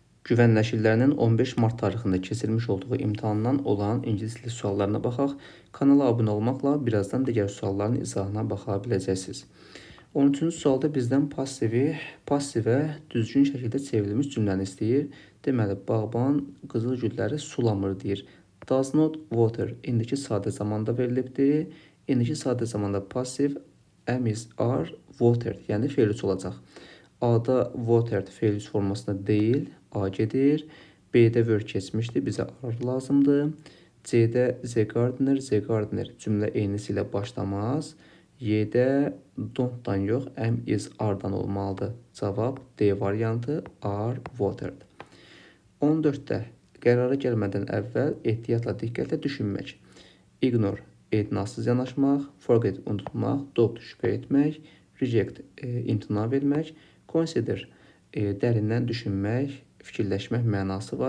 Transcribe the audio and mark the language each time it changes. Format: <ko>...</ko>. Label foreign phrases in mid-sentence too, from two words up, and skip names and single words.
<az>Güvən nəşrlərinin 15 mart tarixində keçirilmiş olduğu imtahandan olan ingilis dili suallarına baxaq. Kanala abunə olmaqla birazdan digər sualların izahına baxa biləcəksiniz. 13-cü sualda bizdən passivə düzgün şəkildə çevrilmiş cümləni istəyir. Deməli, bağban qızıl gülləri sulamır deyir.</az> <en>Does not water</en> <az>indiki sadə zamanda verilibdir. İndiki sadə zamanda passiv</az> <en>am is are watered,</en> <az>yəni fe'l üç olacaq. A-da watered fe'l üç formasında deyil, A gedir. B-də were keçmişdir, bizə are lazımdır. C-də</az> <en>the gardener</en> <az>cümlə eynisi ilə başlamaz. Y-də don't-dan yox,</az> <en>am is are-</en> <az>dan olmalıdır. Cavab D variantı,</az> <en>are watered.</en> <az>14-də qərara gəlmədən əvvəl ehtiyatla, diqqətlə düşünmək. Ignore etinasız yanaşmaq, forget unutmaq, doubt şübhə etmək, reject imtina vermək, consider dərindən düşünmək, fikirləşmək mənası var.</az>